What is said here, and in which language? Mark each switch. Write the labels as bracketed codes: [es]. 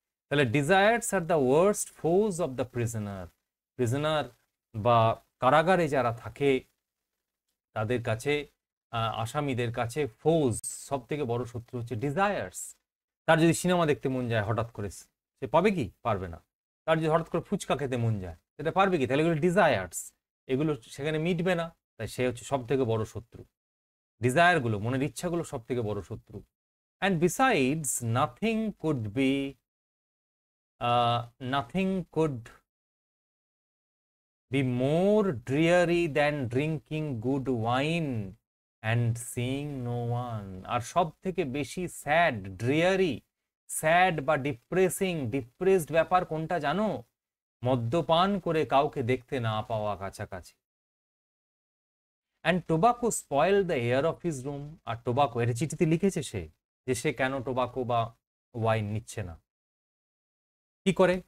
[bn] তাহলে [en] desires are the worst foes of the prisoner, [bn] prisoner বা কারাগারে যারা থাকে তাদের কাছে, আসামিদের কাছে ফৌজ, সব থেকে বড় শত্রু হচ্ছে ডিজায়ার্স। তার যদি সিনেমা দেখতে মন যায় হঠাৎ করে, সে পাবে কি? পারবে না। তার যদি হঠাৎ করে ফুচকা খেতে মন যায়, সেটা পারবে কি? তাহলে এগুলো ডিজায়ার্স, এগুলো সেখানে মিটবে না। তাই সে হচ্ছে সব থেকে বড় শত্রু। ডিজায়ারগুলো, মনের ইচ্ছাগুলো সব থেকে বড় শত্রু। [en] And besides nothing could be nothing could be more dreary than drinking good wine and seeing no one. [bn] আর সব থেকে বেশি স্যাড, ড্রিয়ারি, স্যাড বা ডিপ্রেসিং, ডিপ্রেসড ব্যাপার কোনটা জানো? মদ্যপান করে কাউকে দেখতে না পাওয়া কাছাকাছি। [en] And tobacco spoil the air of his room. [bn] আর tobacco, এটা চিঠিতে লিখেছে সে, যে সে কেন টোবাকো বা ওয়াইন নিচ্ছে না। কি করে?